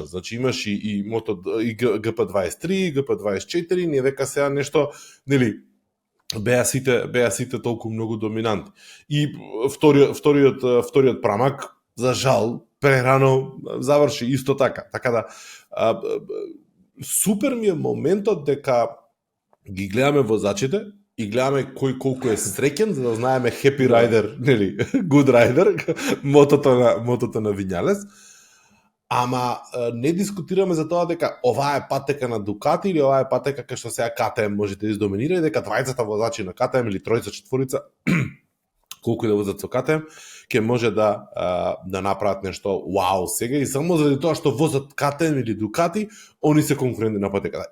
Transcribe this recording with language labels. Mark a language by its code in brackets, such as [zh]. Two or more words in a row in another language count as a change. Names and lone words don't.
[mk] Значи имаш и GP23, GP24, не дека сега нешто, нели, беа сите толку многу доминанти. И вториот прамак, за жал, прерано заврши исто така. Така да супер ми е моментот дека ги гледаме возачите и гледаме кој колку е среќен, за да знаеме [en] happy rider, [mk] нели, [en] good rider, [mk] мотото на Вињалес. Ама не дискутираме за тоа дека оваа е патека на Дукати или оваа е патека кај што сега КТМ може да издоминира и дека тројцата возачи на КТМ или тројца четворица колку и да возат со КТМ ќе може да направат нешто вау сега и само заради тоа што возат КТМ или Дукати, они се конкуренти на патеката.